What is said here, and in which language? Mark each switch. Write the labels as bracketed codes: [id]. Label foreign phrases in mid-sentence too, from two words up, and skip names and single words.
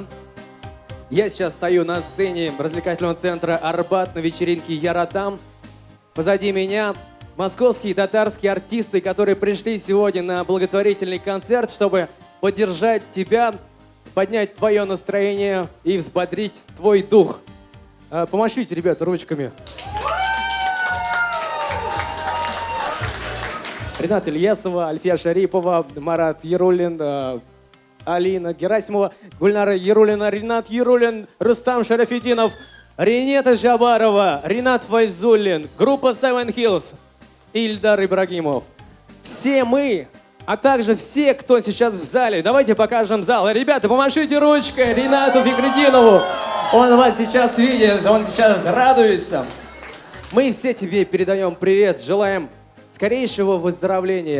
[ru] Я сейчас стою на сцене развлекательного центра «Арбат» на вечеринке «Яратам». Позади меня московские и татарские артисты, которые пришли сегодня на благотворительный концерт, чтобы поддержать тебя, поднять твое настроение и взбодрить твой дух. Помашите, ребята, ручками. Ринат Ильясова, Альфия Шарипова, Марат Яруллин, Алина Герасимова, Гульнара Яруллина, Ринат Яруллин, Рустам Шарафетдинов, Ринета Жабарова, Ринат Файзуллин, группа Seven Hills, Ильдар Ибрагимов. Все мы, а также все, кто сейчас в зале. Давайте покажем зал. Ребята, помашите ручкой Ринату Фихретдинову. Он вас сейчас видит, он сейчас радуется. Мы все тебе передаем привет, желаем скорейшего выздоровления.